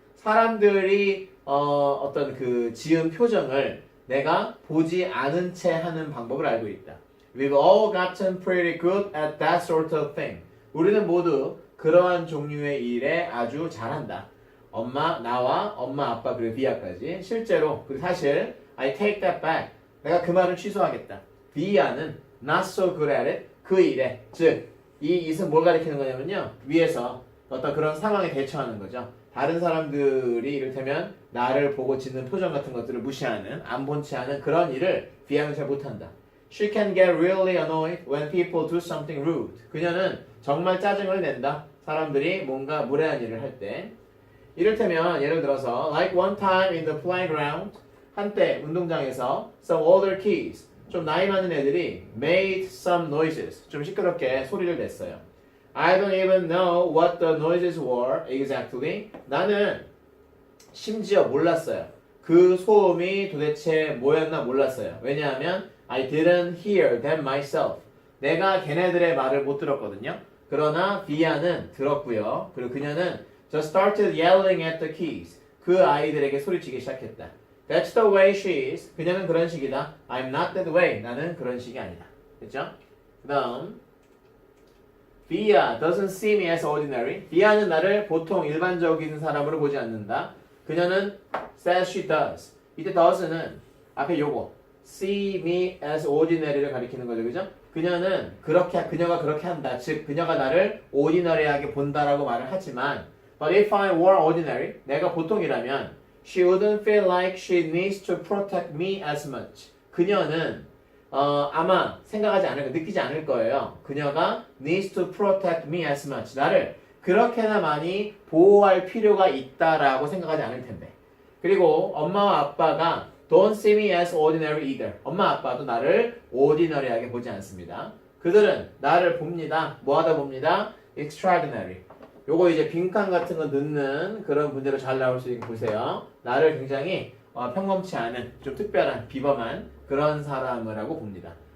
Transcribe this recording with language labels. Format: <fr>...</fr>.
<ko>사람들이 어떤 그 지은 표정을 내가 보지 않은 채 하는 방법을 알고 있다.</ko> <en>We've all gotten pretty good at that sort of thing.</en> <ko>우리는 모두 그러한 종류의 일에 아주 잘한다. 엄마, 나와 엄마, 아빠, 그리고 비아까지 실제로 그리고 사실</ko> <en>I take that back.</en> <ko>내가 그 말을 취소하겠다.</ko> <en>비아는 not so good at it.</en> <ko>그 일에 즉 이 it은 뭘 가리키는 거냐면요. 위에서 어떤 그런 상황에 대처하는 거죠. 다른 사람들이 이를테면 나를 보고 짓는 표정 같은 것들을 무시하는 안 본 채 하는 그런 일을 비아는 잘 못한다.</ko> <en>She can get really annoyed when people do something rude.</en> <ko>그녀는 정말 짜증을 낸다. 사람들이 뭔가 무례한 일을 할 때. 이를테면 예를 들어서</ko> <en>like one time in the playground</en> <ko>한때 운동장에서</ko> <en>some older kids</en> <ko>좀 나이 많은 애들이</ko> <en>made some noises</en> <ko>좀 시끄럽게 소리를 냈어요.</ko> <en>I don't even know what the noises were exactly.</en> <ko>나는 심지어 몰랐어요. 그 소음이 도대체 뭐였나 몰랐어요.</ko> <en>왜냐하면 I didn't hear them myself.</en> <ko>내가 걔네들의 말을 못 들었거든요. 그러나 비아는 들었고요. 그리고 그녀는</ko> <en>just started yelling at the kids.</en> <ko>그 아이들에게 소리치기 시작했다.</ko> <en>That's the way she is.</en> <ko>그녀는 그런 식이다.</ko> <en>I'm not that way.</en> <ko>나는 그런 식이 아니다. 됐죠? 그 다음</ko> <en>Bia doesn't see me as ordinary.</en> <ko>비아는 나를 보통 일반적인 사람으로 보지 않는다.</ko> <en>그녀는 says she does.</en> <ko>이때 does는 앞에 요거</ko> <en>see me as ordinary</en> <ko>를 가리키는 거죠. 그죠? 그녀가 그렇게 한다. 즉 그녀가 나를 ordinary하게 본다라고 말을 하지만</ko> <en>but if I were ordinary,</en> <ko>내가 보통이라면</ko> <en>she wouldn't feel like she needs to protect me as much.</en> <ko>그녀는 아마 생각하지 않을 느끼지 않을 거예요.</ko> <en>그녀가 needs to protect me as much.</en> <ko>나를 그렇게나 많이 보호할 필요가 있다라고 생각하지 않을 텐데. 그리고 엄마와 아빠가</ko> <en>don't see me as ordinary either.</en> <ko>엄마 아빠도 나를 ordinary하게 보지 않습니다. 그들은 나를 봅니다. 뭐하다 봅니다? extraordinary. 요거 이제 빈칸 같은 거 넣는 그런 문제로 잘 나올 수 있게 보세요. 나를 굉장히 평범치 않은 좀 특별한 비범한 그런 사람을 하고 봅니다.</ko>